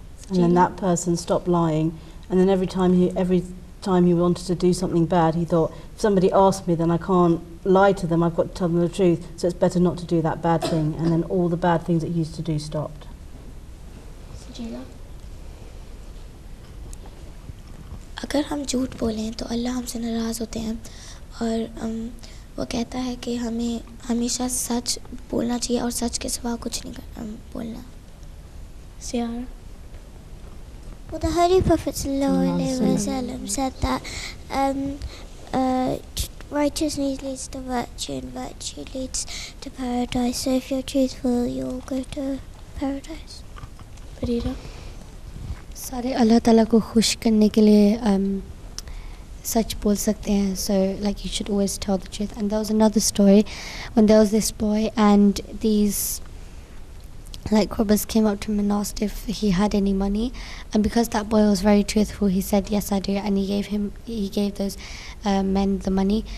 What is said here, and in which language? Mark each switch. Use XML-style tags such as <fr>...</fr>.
<en>And then that person stopped lying, and then every time he wanted to do something bad, he thought, if somebody asks me, then I can't lie to them, I've got to tell them the truth, so it's better not to do that bad thing. And then all the bad things that he used to do stopped. Sajila?</en> <hi>अगर हम झूठ बोलें तो अल्लाह हमसे नाराज़ होते हैं, और वो कहता है कि हमें हमेशा सच बोलना चाहिए और सच के सिवा कुछ नहीं बोलना.</hi> <en>Ciara? Well, the Holy Prophet ﷺ said that righteousness leads to virtue and virtue leads to paradise. So if you're truthful, you'll go to paradise. Farida?</en> <hi>सारे अल्लाह ताला को खुश करने के लिए सच बोल सकते हैं.</hi> <en>So like you should always tell the truth. And there was another story when there was this boy and these robbers came up to him and asked if he had any money, and because that boy was very truthful, he said yes I do, and he gave those men the money.</en>